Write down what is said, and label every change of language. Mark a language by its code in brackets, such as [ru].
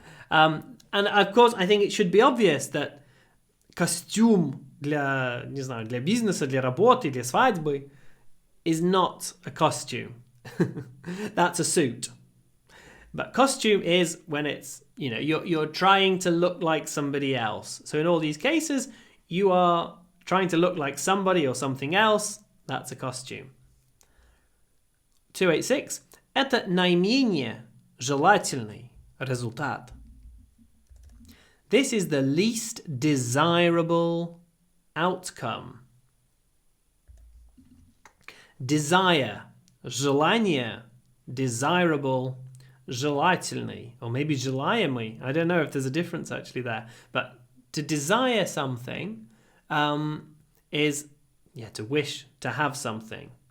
[en] And of course, I think it should be obvious that [ru] костюм для, не знаю, для бизнеса, для работы, для свадьбы [en] is not a costume. That's a suit. But costume is when it's, you know, you're trying to look like somebody else. So in all these cases, you are trying to look like somebody or something else. That's a costume. 286. [ru] Это наименее желательный результат. [en] This is the least desirable outcome. Desire, желание, desirable, желательный, or maybe желаемый. I don't know if there's a difference actually there. But to desire something is, to wish, to have something.